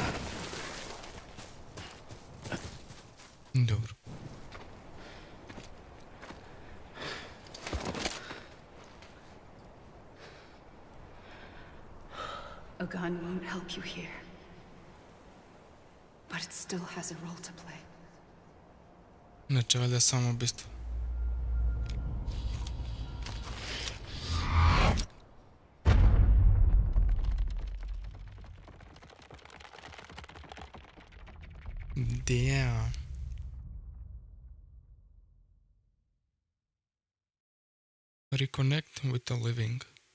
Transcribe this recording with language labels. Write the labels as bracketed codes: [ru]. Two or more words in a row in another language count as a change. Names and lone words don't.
[en] Dobro. A gun won't help you here. But it still has a role to play. [sr] Neće valjda samo ubistvo. [en] Damn. Reconnect with the living.